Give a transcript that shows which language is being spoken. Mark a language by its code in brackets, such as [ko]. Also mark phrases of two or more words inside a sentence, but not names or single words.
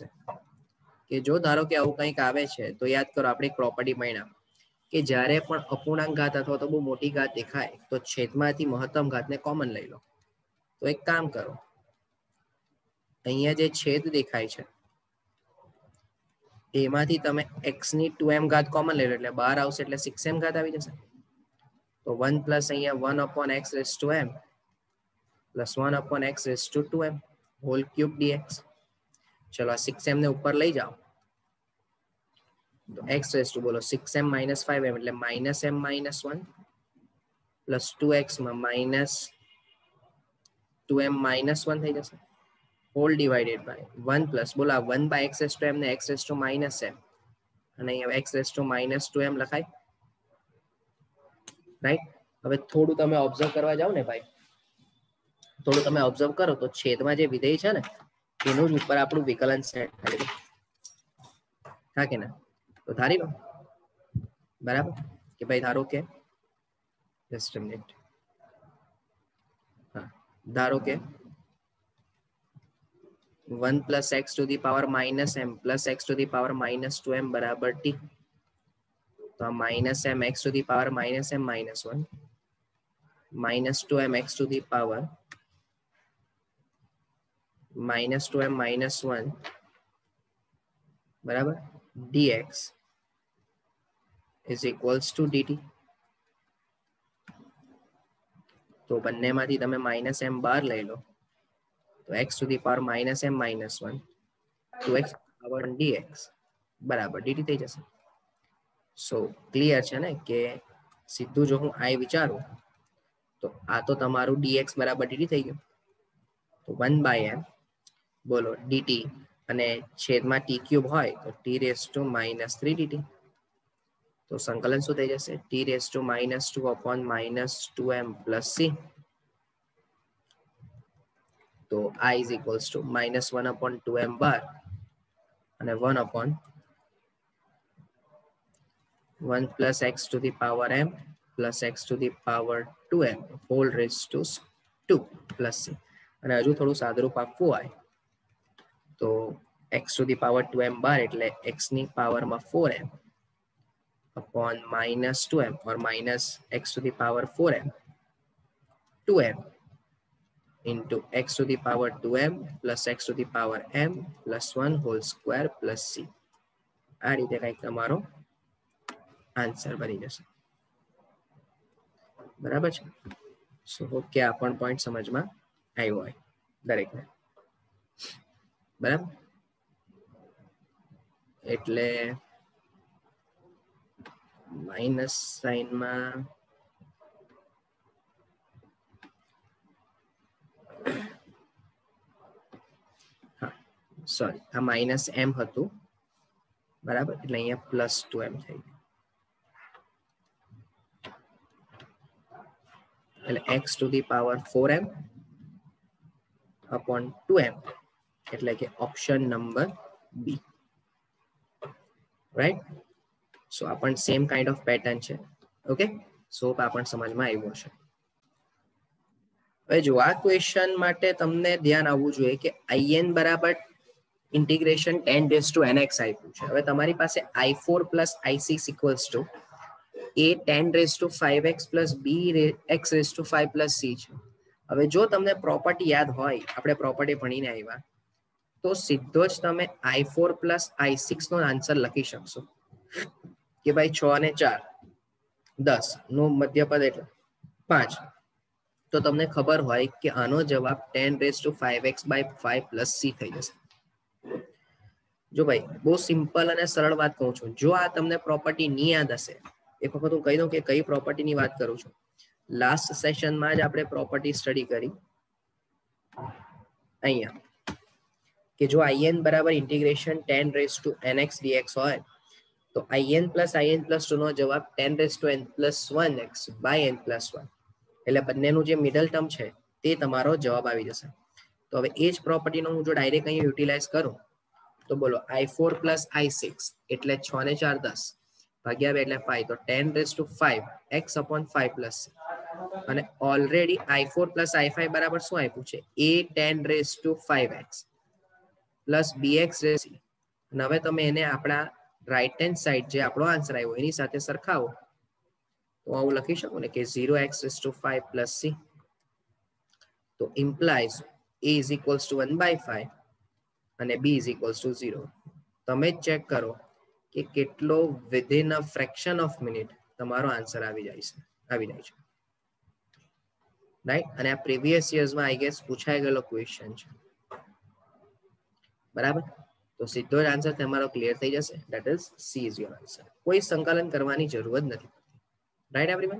[gu] કે જો ધારો કે આવું કંઈક આવે છે તો યાદ કરો આપણે એક પ્રોપર્ટી ભણ્યા કે જ્યારે પણ અપૂર્ણાંક ઘાત અથવા તો બહુ મોટી ઘાત દેખાય તો છેદમાંથી મહત્તમ ઘાતને કોમન લઈ લો. તો એક કામ કરો, અહીંયા જે છેદ દેખાય છે એમાંથી તમે x ની 2m ઘાત કોમન લઈ લો એટલે બહાર આવશે એટલે 6m ઘાત આવી જશે. [en] તો 1 પ્લસ અહીંયા 1 upon x raised to m પ્લસ 1 upon x raised to 2m whole cube dx. [gu] ચલો આ 6m ને ઉપર લઈ જાઓ તો [en] x raised to [gu] બોલો [en] 6m minus 5m [gu] એટલે [en] minus m minus 1 plus 2x [gu] માં [en] minus 2m minus 1 [gu] થઈ જશે [en] whole divided by 1 plus [gu] બોલો [en] 1 by x raised to m [gu] ને [en] x raised to minus m [gu] અને અહીંયા [en] x raised to minus 2m [gu] લખાય, રાઈટ. હવે થોડું તમે ઓબ્ઝર્વ કરવા જાઓ ને ભાઈ, થોડું તમે ઓબ્ઝર્વ કરો તો છેદમાં જે વિધેય છે ને એનું જ ઉપર આપણું વિકલન સેટ થાય, હા કે ના? તો ધારી લો, બરાબર કે ભાઈ ધારો કે [en] just a minute, [gu] હા ધારો કે [en] 1 plus x to the power minus m plus x to the power minus 2m બરાબર t. [gu] તો આ [en] minus m x to the power minus m minus 1 minus 2m x to the power minus 2m minus 1 બરાબર, dx is equals to dt. [gu] તો બંનેમાંથી તમે [en] minus m bar [gu] લઈ લો તો [en] x to the power minus m minus 1 2x power 1 dx બરાબર dt [gu] થઈ જશે. સો ક્લિયર છે ને કે સીધું જો હું i વિચારું તો આ તો તમારું dx બરાબર dt થઈ ગયું. [en] તો 1 by m બોલો dt [gu] અને છેદમાં [en] t ક્યુબ [gu] હોય તો [en] t raised to minus 3 dt. [gu] તો સંકલન શું થઈ જશે [en] t raised to minus 2 upon minus 2m plus c. તો I is equals to minus 1 upon 2m bar and 1 upon 1 plus x to the power m plus x to the power 2m whole raised to 2 plus c. [gu] અને હજુ થોડું સાદુરૂપ આપવું હોય તો [en] x to the power 2m bar એટલે x [gu] ની પાવરમાં [en] 4m upon minus 2m or minus x to the power 4m 2m into x to the power 2m plus x to the power m plus 1 whole square plus c. [gu] આ રીતે કંઈક તમારો આન્સર બની જશે. બરાબર છે. સો હોપ કે આ પણ પોઈન્ટ સમજમાં આવ્યો હોય દરેકને. બરાબર, એટલે માઇનસ સાઇનમાં સોરી આ [en] minus m [gu] હતું બરાબર એટલે અહીંયા પ્લસ 2m થઈ ગયું [en] એટલે x to the power 4m upon 2m [gu] એટલે કે [en] option number B. right, so [gu] આ પણ [en] same kind of pattern છે. okay, so [gu] આ પણ સમજમાં આવ્યું હશે. હવે જો આ ક્વેશ્ચન માટે તમને ધ્યાન આવવું જોઈએ કે in બરાબર ઇન્ટિગ્રેશન [en] 10 raised to nx [gu] આપ્યું છે. હવે તમારી પાસે [en] i4 plus i6 equals to a 10 raised to 5x plus b x raised to 5 plus c છે. [gu] હવે જો તમને પ્રોપર્ટી યાદ હોય, આપણે પ્રોપર્ટી ભણીને આવ્યા, તો સીધો જ તમે [en] i4 plus i6 [gu] નો આન્સર લખી શકશો કે ભાઈ 6 અને 4 10 નો મધ્યપદ એટલે 5. તો તમને ખબર હોય કે આનો જવાબ 10 raised to [en] 5x by 5 plus c [gu] થઈ જશે. જો ભાઈ બહુ સિમ્પલ અને સરળ વાત કહું છું, જો આ તમને પ્રોપર્ટી નહીં યાદ હશે, એક વખત હું કહી દઉં કે કઈ પ્રોપર્ટીની વાત કરું છું. [en] last session [gu] જ આપણે પ્રોપર્ટી સ્ટડી કરી અહીંયા કે જો in બરાબર ઇન્ટિગ્રેશન [en] 10 raised to nx dx [gu] હોય તો in plus 2 નો જવાબ [en] 10 raised to n plus 1x by n plus 1 [gu] એટલે બંનેનું જે [en] middle term [gu] છે તે તમારો જવાબ આવી જશે. તો હવે એ જ પ્રોપર્ટીનો હું જો ડાયરેક્ટ અહીંયા યુટિલાઇઝ કરું તો બોલો [en] i4 plus i6 [gu] એટલે 6 ને 4 10 ભાગ્યા 2 એટલે 5 તો [en] 10 raised to 5 x upon 5 plus c. અને ઓલરેડી i4 plus i5 [gu] બરાબર શું આપ્યું છે [en] a 10 raised to 5x plus bx raised to c. [gu] અને હવે તમે એને આપણા [en] right hand side [gu] જે આપણો આન્સર આવ્યો એની સાથે સરખાવો તો આવું લખી શકું ને કે [en] 0x raised to 5 plus c. તો implies a is equals to 1 by 5 અને b is equals to 0. [gu] તમે ચેક કરો કે કેટલો [en] within a fraction of minute [gu] તમારો આન્સર આવી જાય છે રાઈટ. અને આ પ્રીવિયસ યર્સમાં [en] I guess [gu] પૂછાઈ ગયેલો ક્વેશ્ચન છે બરાબર. તો સીધો જ આન્સર તમારો ક્લિયર થઈ જશે, [en] that is C is your answer. [gu] કોઈ સંકલન કરવાની જરૂર જ નથી, [en] right everyone.